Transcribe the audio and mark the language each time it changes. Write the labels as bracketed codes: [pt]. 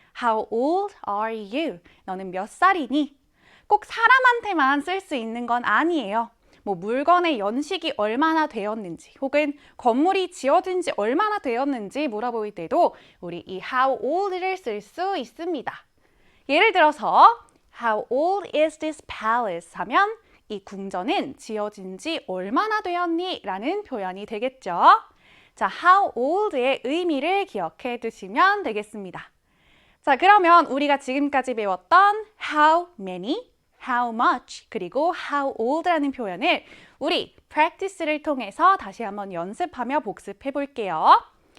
[en] How old are you? [ko] 너는 몇 살이니? 꼭 사람한테만 쓸 수 있는 건 아니에요. 뭐 물건의 연식이 얼마나 되었는지 혹은 건물이 지어진 지 얼마나 되었는지 물어볼 때도 우리 이 how old를 쓸 수 있습니다. 예를 들어서 [en] How old is this palace? [ko] 하면 이 궁전은 지어진 지 얼마나 되었니? 라는 표현이 되겠죠. 자, how old의 의미를 기억해 두시면 되겠습니다. 자, 그러면 우리가 지금까지 배웠던 how many, how much, 그리고 how old라는 표현을 우리 practice를 통해서 다시 한번 연습하며 복습해 볼게요.